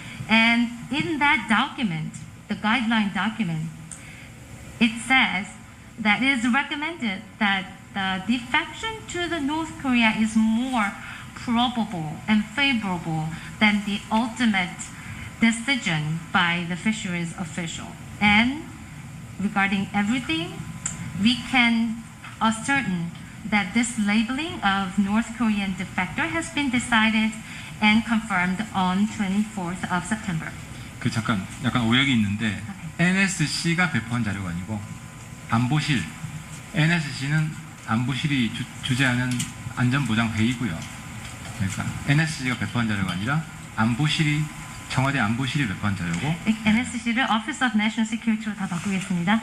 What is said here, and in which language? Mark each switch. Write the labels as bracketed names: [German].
[English] And in that document, the guideline document, it says that it is recommended that the defection to the North Korea is more probable and favorable than the ultimate decision by the fisheries official. And regarding everything, we can ascertain that this labeling of North Korean defector has been decided and confirmed on 24th of September. [Korean] 그 잠깐 약간 오역이 있는데 NSC가 배포한 자료가 아니고 안보실, NSC는 안보실이 주재하는 안전보장 회의고요. 그러니까 NSC가 배포한 자료가 아니라 청와대 안보실이 배포한 자료고. NSC를 Office of National Security로 다 바꾸겠습니다.